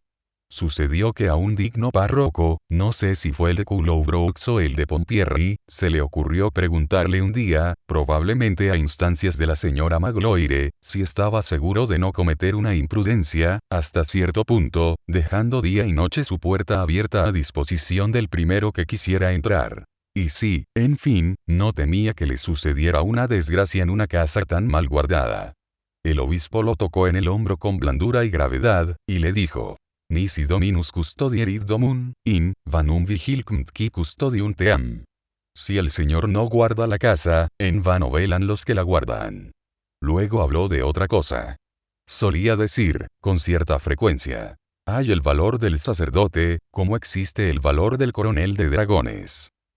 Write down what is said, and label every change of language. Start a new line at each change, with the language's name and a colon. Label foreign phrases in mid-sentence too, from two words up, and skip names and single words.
Spanish: Sucedió que a un digno párroco, no sé si fue el de Coulombreux o el de Pompierry, se le ocurrió preguntarle un día, probablemente a instancias de la señora Magloire, si estaba seguro de no cometer una imprudencia, hasta cierto punto, dejando día y noche su puerta abierta a disposición del primero que quisiera entrar. Y si, en fin, no temía que le sucediera una desgracia en una casa tan mal guardada. El obispo lo tocó en el hombro con blandura y gravedad, y le dijo:
Latin: Nisi dominus custodierit domum, in vanum vigilcunt qui custodium team.
Spanish: Si el Señor no guarda la casa, en vano velan los que la guardan. Luego habló de otra cosa. Solía decir, con cierta frecuencia: hay el valor del sacerdote, como existe el valor del coronel de dragones.